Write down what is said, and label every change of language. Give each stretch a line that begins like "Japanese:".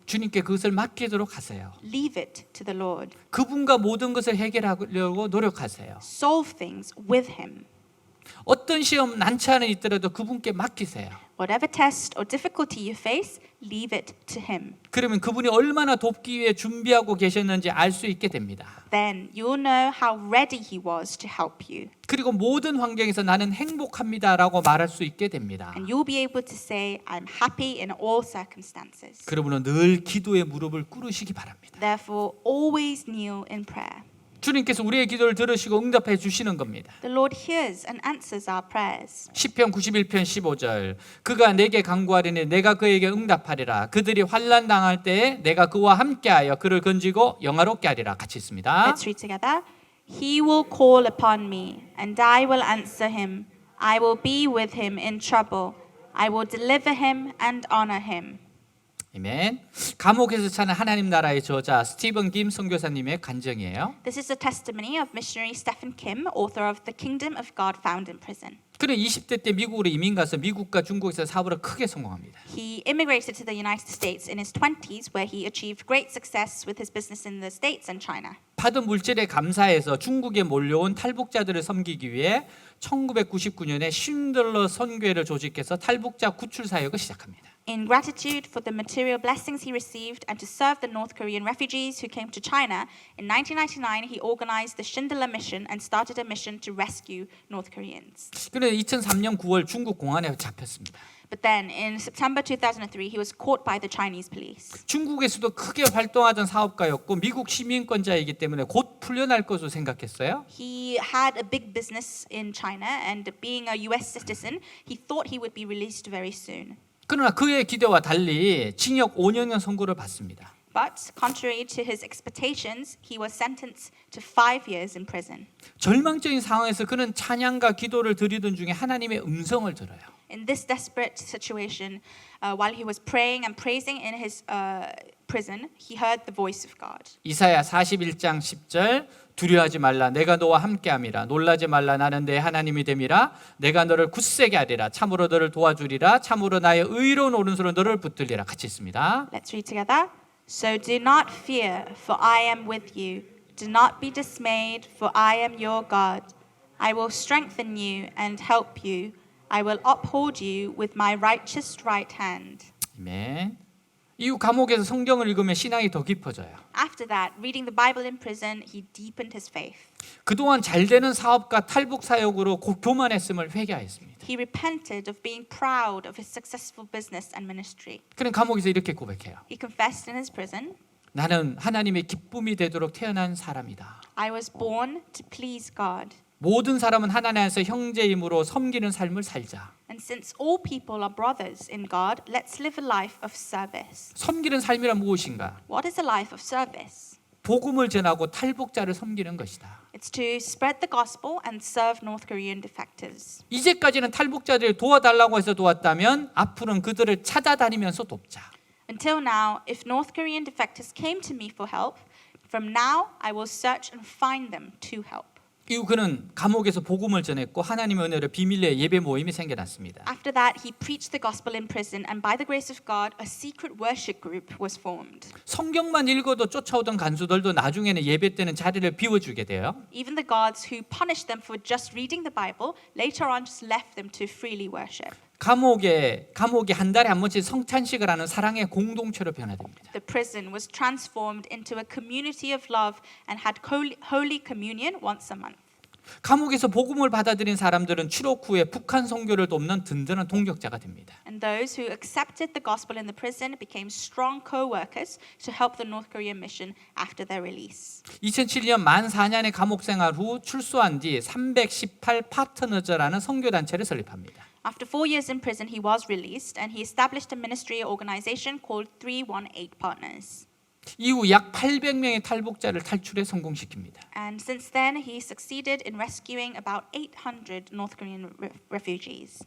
Korean: 주님께 그것을 맡기도록 하세요.
English: Leave it to the Lord.
Korean: 그분과 모든 것을 해결하려고 노력하세요.
English: Solve things with him.
Korean: 어떤 시험 난처함이 있더라도 그분께 맡기세요.
English: Whatever test or difficulty you face, leave it to him.
Korean: 그러면 그분이 얼마나 돕기 위해 준비하고 계셨는지 알 수 있게 됩니다.
English: Then you'll know how ready he was to help you.
Korean: 그리고 모든 환경에서 나는 행복합니다라고 말할 수 있게 됩니다.
English: And you'll be able to say, I'm happy in all circumstances.
Korean: 그러므로 늘 기도의 무릎을 꿇으시기 바랍니다.
English: Therefore, always kneel in prayer.
Korean: 주님께서 우리의 기도를 들으시고 응답해 주시는 겁니다.
English: The Lord hears and answers our prayers.
Korean: 시편 91편 15절 그가 내게 간구하리니 내가 그에게 응답하리라. 그들이 환난 당할 때에 내가 그와 함께하여 그를 건지고 영화롭게 하리라. 같이 있습니다.
English: Let's read together. He will call upon me, and I will answer him. I will be with him in trouble. I will deliver him and honor him.
Korean: 아멘. 감옥에서 찾는 하나님 나라의 저자 스티븐 김 선교사님의 간증이에요.
English: This is a testimony of missionary Stephen Kim, author of The Kingdom of God Found in Prison.
Korean: 그는 20대 때 미국으로 이민 가서 미국과 중국에서 사업을 크게 성공합니다.
English: He immigrated to the United States in his 20s, where he achieved great success with his business in the States and China.
Korean: 받은 물질에 감사해서 중국에 몰려온 탈북자들을 섬기기 위해 1999년에 쉰들러 선교회를 조직해서 탈북자 구출 사역을 시작합니다.
English: In gratitude for the material blessings he received and to serve the North Korean refugees who came to China, in 1999 he organized the Schindler Mission and started a mission to rescue North Koreans.
Korean: 그런데 2003년 9월 중국 공안에 잡혔습니다.
English: But then, in September 2003, he was caught by the Chinese police.
Korean: 중국에서도 크게 활동하던 사업가였고 미국 시민권자이기 때문에 곧 풀려날 것으로 생각했어요.
English: He had a big business in China, and being a U.S. citizen, he thought he would be released very soon.
Korean: 그러나 그의 기대와 달리 징역 5년의 선고를 받습니다.
English: But contrary to his expectations, he was sentenced to 5 years in prison.
Korean: 절망적인 상황에서 그는 찬양과 기도를 드리던 중에 하나님의 음성을 들어요.
English: In this desperate situation, while he was praying and praising in his prison, he heard the voice of God.
Korean: 이사야 41장 10절 두려워하지 말라 내가 너와 함께함이라 놀라지 말라 나는 내 하나님이 됨이라 내가 너를 굳세게 하리라 참으로 너를 도와주리라 참으로 나의 의로운 오른손으로 너를 붙들리라. 같이 있습니다.
English: Let's read together. So do not fear, for I am with you. Do not be dismayed, for I am your God. I will strengthen you and help you. I will uphold you with my righteous right hand.
Korean: 아멘. 이후 감옥에서 성경을 읽으면 신앙이 더 깊어져요.
English: After that, reading the Bible in prison, he deepened his faith.
Korean: 그동안 잘 되는 사업과 탈북 사역으로 교만했음을 회개하였습니다.
English: He repented of being proud of his successful business and ministry.
Korean: 그는 감옥에서 이렇게 고백해요.
English: He confessed in his prison,
Korean: 나는 하나님의 기쁨이 되도록 태어난 사람이다.
English: I was born to please God.
Korean: 모든 사람은 하나님 안에서 형제임으로 섬기는 삶을 살자.
English: And since all people are brothers in God, let's live a life of service.
Korean: 섬기는 삶이란 무엇인가?
English: What is a life of service?
Korean: 복음을 전하고 탈북자를 섬기는 것이다.
English: It's to spread the gospel and serve North Korean defectives.
Korean: 이제까지는 탈북자들을 도와달라고 해서 도왔다면 앞으로는 그들을 찾아다니면서 돕자.
English: Until now, if North Korean defectives came to me for help, from now I will search and find them to help.
Korean: 이후 그는 감옥에서 복음을 전했고 하나님의 은혜로 비밀리에 예배 모임이 생겨났습니다.
English: After that, he preached the gospel in prison, and by the grace of God, a secret worship group was formed.
Korean: 성경만 읽어도 쫓아오던 간수들도 나중에는 예배 때는 자리를 비워주게 돼요.
English: Even the guards who punished them for just reading the Bible later on just left them to freely worship.
Korean: 감옥에 한 달에 한 번씩 성찬식을 하는 사랑의 공동체로 변화됩니다.
English: The prison was transformed into a community of love and had holy communion once a month.
Korean: 감옥에서 복음을 받아들인 사람들은 출옥 후에 북한 선교를 돕는 든든한 동력자가 됩니다.
English: And those who accepted the gospel in the prison became strong co-workers to help the North Korean mission after their release.
Korean: 2007년 만 4년의 감옥 생활 후 출소한 뒤 318 파트너즈라는 선교단체를 설립합니다.
English: After 4 years in prison, he was released and he established a ministry organization called 318 Partners.
Korean: 이후 약 800명의 탈북자를 탈출에 성공시킵니다.
English: And since then, he succeeded in rescuing about 800 North Korean refugees.